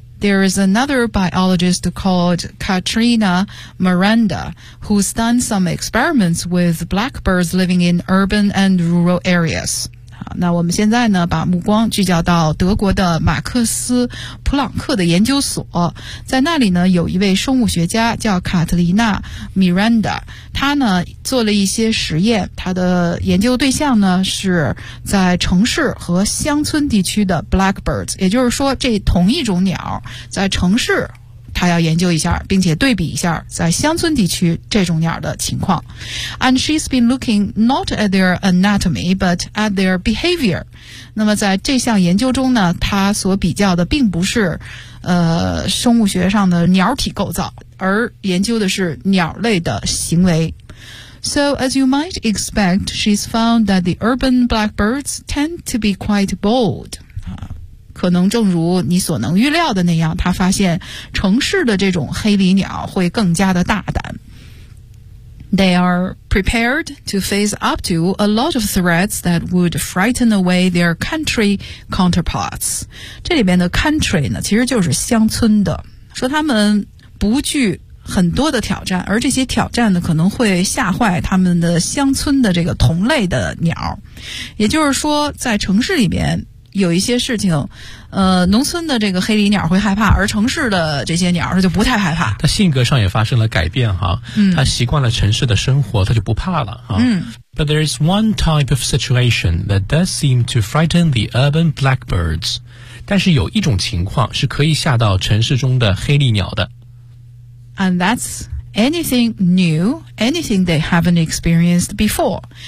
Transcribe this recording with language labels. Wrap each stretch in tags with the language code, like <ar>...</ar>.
<en>There is another biologist called Katrina Miranda, who's done some experiments with blackbirds living in urban and rural areas.</en> <zh>好，那我们现在呢，把目光聚焦到德国的马克思普朗克的研究所，在那里呢，有一位生物学家叫卡特琳娜·米兰达，他呢做了一些实验，他的研究对象呢是在城市和乡村地区的 blackbirds， 也就是说，这同一种鸟在城市他要研究一下，并且对比一下在乡村地区这种鸟的情况。</zh> <en>And she's been looking not at their anatomy but at their behavior.</en> <zh>那么在这项研究中呢，他所比较的并不是生物学上的鸟体构造，而研究的是鸟类的行为。</zh> <en>So as you might expect, she's found that the urban blackbirds tend to be quite bold.</en> <zh>可能正如你所能预料的那样，他发现城市的这种黑鹂鸟会更加的大胆。</zh> <en>They are prepared to face up to a lot of threats that would frighten away their country counterparts.</en> <zh>这里面的 country 呢，其实就是乡村的，说他们不惧很多的挑战，而这些挑战呢，可能会吓坏他们的乡村的这个同类的鸟。也就是说，在城市里面有一些事情，农村的这个黑鹂鸟会害怕，而城市的这些鸟就不太害怕。它性格上也发生了改变哈，它习惯了城市的生活，它就不怕了哈。</zh> <en>But there is one type of situation that does seem to frighten the urban blackbirds.</en> <zh>但是有一种情况是可以吓到城市中的黑鹂鸟的。</zh> <en>And that's anything new, anything they haven't experienced before.</en>